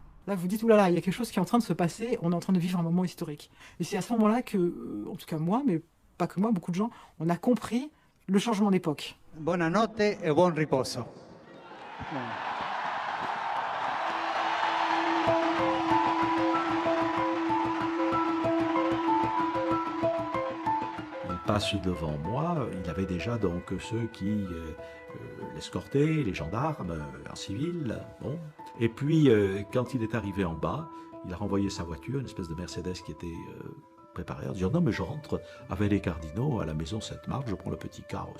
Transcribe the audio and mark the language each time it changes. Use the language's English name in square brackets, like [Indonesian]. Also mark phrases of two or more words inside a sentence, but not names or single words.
[French] Là, vous dites, oulala, il y a quelque chose qui est en train de se passer, on est en train de vivre un moment historique. Et c'est à ce moment-là que, en tout cas moi, mais pas que moi, beaucoup de gens, on a compris le changement d'époque. [Italian] Buonanotte e buon riposo. [French] Il passe devant moi, il avait déjà donc ceux qui l'escortaient, les gendarmes en civil. Bon. Et puis, quand il est arrivé en bas, il a renvoyé sa voiture, une espèce de Mercedes qui était préparée, en disant « Non, mais je rentre avec les cardinaux à la maison Sainte-Marthe, je prends le petit car aussi.